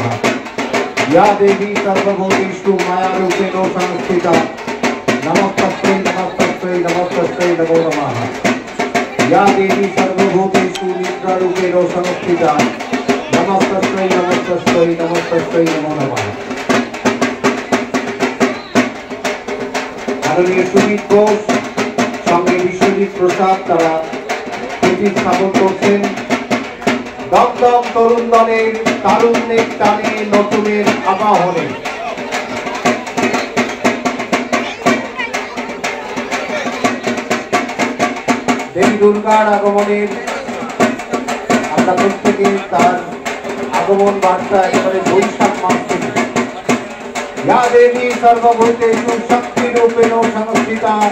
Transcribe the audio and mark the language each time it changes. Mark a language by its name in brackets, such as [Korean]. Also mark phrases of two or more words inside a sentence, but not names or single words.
[Sanskrit] या देवी सर्वभूतेषु मायारूपेण संस्थिता नमस्तस्यै नमस्तस्यै नमस्तस्यै नमो नमः। या देवी सर्वभूतेषु निद्रारूपेण संस्थिता नमस्तस्यै नमस्तस्यै नमस्तस्यै नमो नमः। [Bangla] आदरणीय सुमित घोष সঙ্গে বিশ্বজিৎ প্রসাদ তারা প্রতিস্থাপন করছেন দমদম তরুণ দলের তারুণ্যের টানে নতুনের আবাহনে। দেবী দুর্গার আগমনের আমরা প্রত্যেকে তার আগমন বার্তা একেবারে বৈশাখ মাস থেকে [Sanskrit] ইয়া দেবী সর্বভূতেষু শক্তিরূপেণ সংস্থিতা।